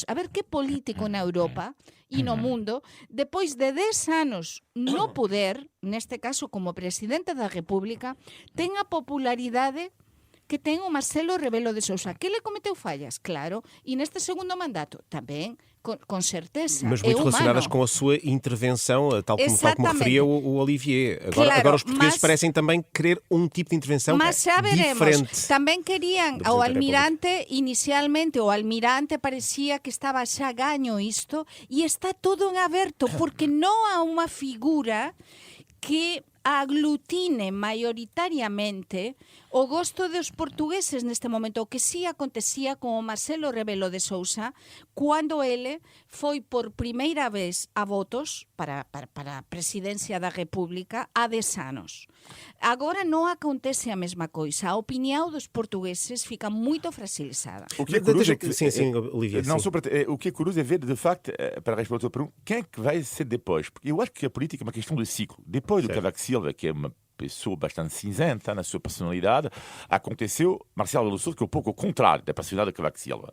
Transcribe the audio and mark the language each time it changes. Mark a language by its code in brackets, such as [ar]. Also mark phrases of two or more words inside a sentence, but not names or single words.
[gl] A ver que político na Europa e no mundo, depois de 10 anos no poder, neste caso como presidente da República, ten a popularidade que ten o Marcelo Rebelo de Sousa. Que le cometeu fallas? Claro. E neste segundo mandato tamén, [pt] com certeza. Mas muito relacionadas com a sua intervenção, tal como referia o Olivier. Agora os portugueses parecem também querer um tipo de intervenção diferente. Também queriam, o almirante, [gl] inicialmente, o almirante parecía que estaba xa gaño isto, e está todo en aberto, porque non há unha figura que aglutine maioritariamente o gosto dos portugueses neste momento, o que sí acontecía con o Marcelo Rebelo de Sousa cando ele foi por primeira vez a votos para a presidencia da República há 10 anos. Agora non acontece a mesma coisa. [pt] A opinião dos portugueses fica muito fragilizada. O que é curioso Olivia, o que é curioso é ver, de facto, para responder à tua pergunta, quem é que vai ser depois? Porque eu acho que a política é uma questão de ciclo. Depois do Cavaco Silva, que é uma pessoa bastante cinzenta na sua personalidade, aconteceu Marcelo Rebelo de Sousa, que é um pouco o contrário da personalidade de Cavaco Silva.